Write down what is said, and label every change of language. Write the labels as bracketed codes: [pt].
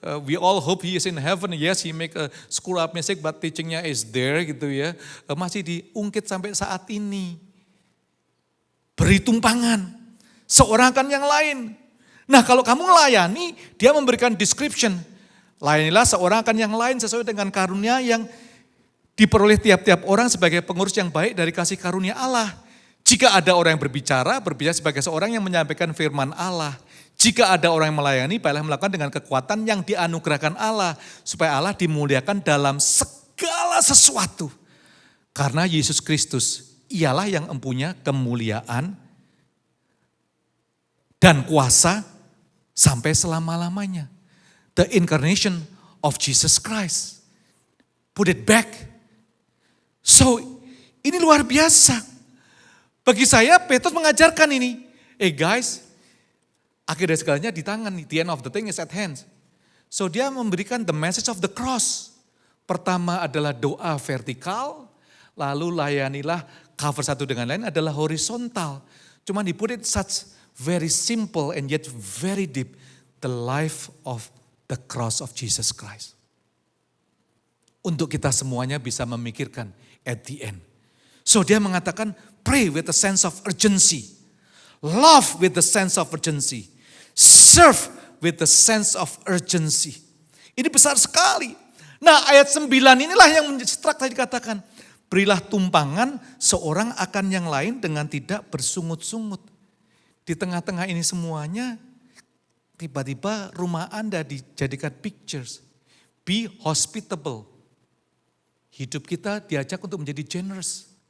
[en] We all hope he is in heaven, yes he make a screw up mistake but teachingnya is there [id] gitu ya. Masih diungkit sampai saat ini. Beri tumpangan, seorang akan yang lain. Nah kalau kamu melayani, dia memberikan description. Layanilah seorang akan yang lain sesuai dengan karunia yang diperoleh tiap-tiap orang sebagai pengurus yang baik dari kasih karunia Allah. Jika ada orang yang berbicara sebagai seorang yang menyampaikan firman Allah. Jika ada orang yang melayani, baiklah melakukan dengan kekuatan yang dianugerahkan Allah. Supaya Allah dimuliakan dalam segala sesuatu. Karena Yesus Kristus, ialah yang mempunyai kemuliaan dan kuasa sampai selama-lamanya. [en] The incarnation of Jesus Christ. Put it back. So, [id] ini luar biasa. Bagi saya, Petrus mengajarkan ini. Guys, akhir dari segalanya di tangan. [en] The end of the thing is at hand. So, [id] dia memberikan [en] the message of the cross. [id] Pertama adalah doa vertikal. Lalu layanilah cover satu dengan lain adalah horizontal. [en] Cuman he put it such very simple and yet very deep. The life of the cross of Jesus Christ. [id] Untuk kita semuanya bisa memikirkan [en] at the end. So dia mengatakan pray with a sense of urgency. Love with the sense of urgency. Serve with the sense of urgency. [id] Ini besar sekali. Nah ayat 9 inilah yang menstruck tadi dikatakan. Berilah tumpangan seorang akan yang lain dengan tidak bersungut-sungut. Di tengah-tengah ini semuanya, tiba-tiba rumah Anda dijadikan pictures. [en] Be hospitable. [id] Hidup kita diajak untuk menjadi generous.